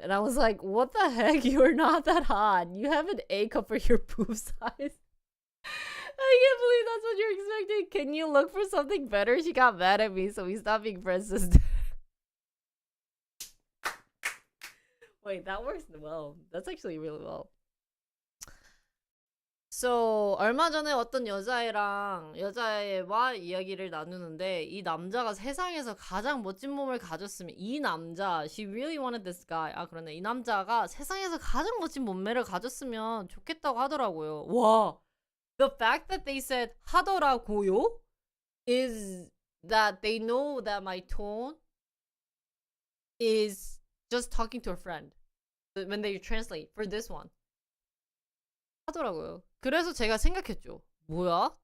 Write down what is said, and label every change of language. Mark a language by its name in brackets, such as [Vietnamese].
[English] And I was like, what the heck? You're not that hot. You have an A cup for your boob size. I can't believe that's what you're expecting. Can you look for something better? She got mad at me, so we stopped being friends since then. Wait, that works well. That's actually really well. [Korean] So, 얼마 전에 어떤 여자애와 이야기를 나누는데 이 남자가 세상에서 가장 멋진 몸을 가졌으면 이 남자, [English] she really wanted this guy. [Korean] 그러네. 이 남자가 세상에서 가장 멋진 몸매를 가졌으면 좋겠다고 하더라고요. [English] 와, the fact that they said 하더라고요 is that they know that my tone is just talking to a friend when they translate for this one. 하더라고요. [Korean] 그래서 제가 생각했죠. 뭐야?